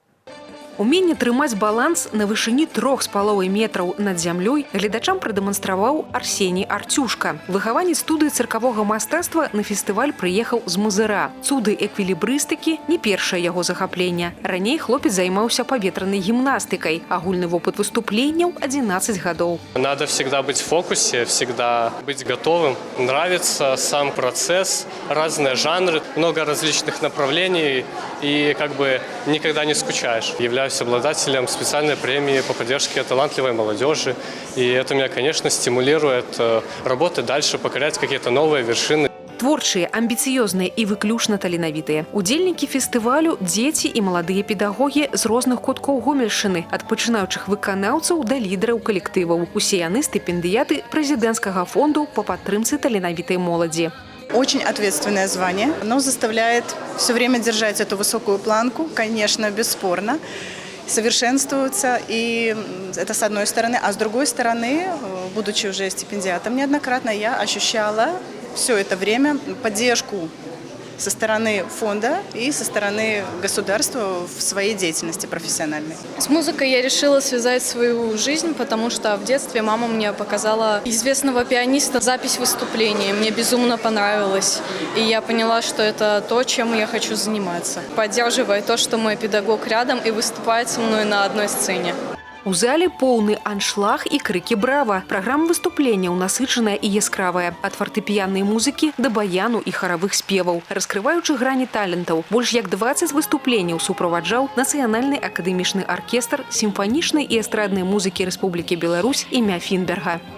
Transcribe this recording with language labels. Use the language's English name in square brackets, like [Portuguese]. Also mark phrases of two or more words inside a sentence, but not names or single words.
[Belarusian] Уменне трымаць баланс на вышыні 3,5 метраў над зямлёй гледачам прадэманстраваў Арсеній Арцюшка. Выхаванец студыі цыркавога мастацтва на фестываль прыехаў з Мазыра. Цуды эквілібрыстыкі – не першае яго захапленне. Раней хлопец займаўся паветранай гімнастыкай. Агульны вопыт выступленняў – 11 гадоў. [Russian] Надо всегда быть в фокусе, всегда быть готовым. Нравится сам процесс, разные жанры, много различных направлений и как бы никогда не скучаешь. Являюсь обладателем специальной премии по поддержке талантливой молодежи. И это меня, конечно, стимулирует работать дальше, покорять какие-то новые вершины. [Belarusian] Творчыя, амбіцыёзныя і выключна таленавітыя. Удзельнікі фестывалю – дзеці і маладыя педагогі з розных куткоў Гомельшчыны, ад пачынаючых выканаўцаў да лідараў калектываў. Усе яны стыпендыяты прэзідэнцкага фонду па падтрымцы таленавітай моладзі. [Russian] Очень ответственное звание, но заставляет все время держать эту высокую планку, конечно, бесспорно, совершенствуется, и это с одной стороны. А с другой стороны, будучи уже стипендиатом неоднократно, я ощущала все это время поддержку со стороны фонда и со стороны государства в своей деятельности профессиональной. С музыкой я решила связать свою жизнь, потому что в детстве мама мне показала известного пианиста запись выступления. Мне безумно понравилось, и я поняла, что это то, чем я хочу заниматься. Поддерживая то, что мой педагог рядом и выступает со мной на одной сцене. [Belarusian] У зале поўны аншлаг і крыкі «Брава». Праграма выступленняў насычаная і яскравая. Ад фартэпіяннай музыкі да баяну і харавых спеваў. Раскрываючы грані талентаў, больш як 20 выступленняў суправаджаў Нацыянальны акадэмічны аркестр сімфанічнай і эстраднай музыкі Рэспублікі Беларусь імя Фінберга.